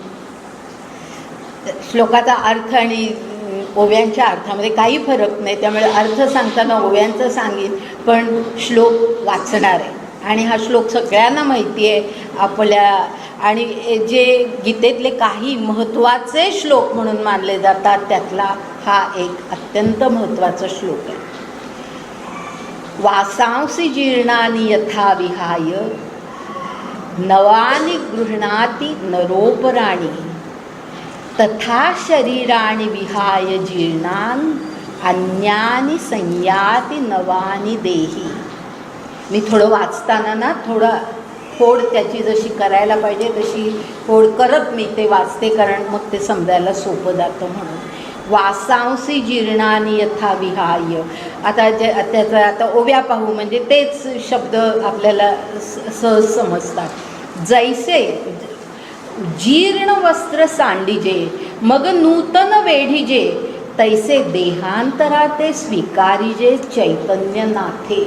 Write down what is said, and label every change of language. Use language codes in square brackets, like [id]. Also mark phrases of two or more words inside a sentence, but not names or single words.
[mr] श्लोकाचा अर्थ आणि ओव्यांच्या अर्थामध्ये काही फरक नाही, त्यामुळे अर्थ सांगताना ओव्यांचं सांगेन पण श्लोक वाचणार आहे. आणि हा श्लोक सगळ्यांना माहिती आहे आपल्या, आणि जे गीतेतले काही महत्त्वाचे श्लोक म्हणून मानले जातात त्यातला हा एक अत्यंत महत्त्वाचा श्लोक आहे. [sa] वासांसी जीर्णानि यथा विहाय नवानि गृह्णाति नरोपराणि तथा शरीराणि विहाय जीर्णान् अन्यानि संयाति नवानि देही. [mr] मी थोडं वाचताना ना थोडं फोड त्याची जशी करायला पाहिजे तशी फोड करत मी ते वाचते, कारण मग ते समजायला सोपं जातं म्हणून. [sa] वासांसी जीर्णानि यथा विहाय. [mr] आता त्याचं आता ओव्या पाहू म्हणजे तेच शब्द आपल्याला सहज समजतात. जैसे जीर्ण वस्त्र सांडिजे मग नूतन वेढिजे तैसे देहांतरा ते स्वीकारिजे चैतन्य नाथे.